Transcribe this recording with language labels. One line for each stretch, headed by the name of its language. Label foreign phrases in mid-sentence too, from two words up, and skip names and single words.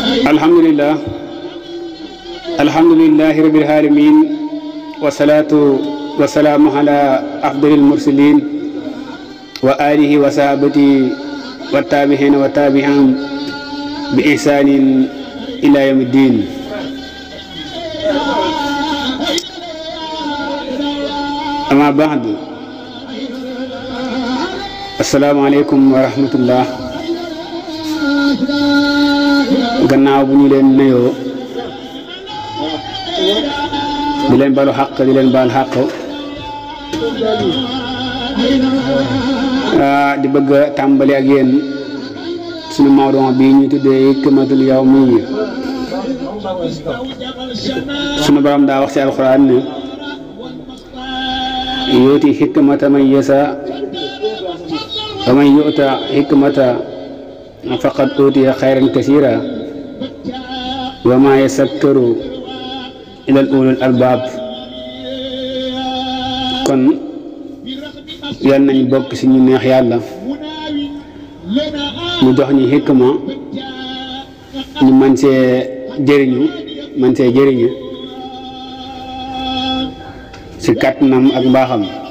Arabic: الحمد لله الحمد لله رب العالمين والصلاة والسلام على أفضل المرسلين وآله وصحابته والتابعين وتابع بإحسان إلى يوم الدين. أما بعد، السلام عليكم ورحمة الله.
Wolof: Gannaaw bu ñu leen nuyoo di leen balu xaq di leen baal xaq di bëgg a tàmbali ak yéen suñu mawduu bi ñu tuddee
Arabic: حكمة اليوم.
Wolof: suñu borom daa wax ci alxuraan ne
Arabic: يؤتي الحكمة من يشاء ومن يؤت الحكمة فقد أوتي خيرا كثيرا وما يذكر إلا أولو الألباب.
Wolof: kon yal nañ bokk ci ñu neex yàlla mu jox ñu hikma ñu man see jëriñu ci kàttanam ak mbaaxam.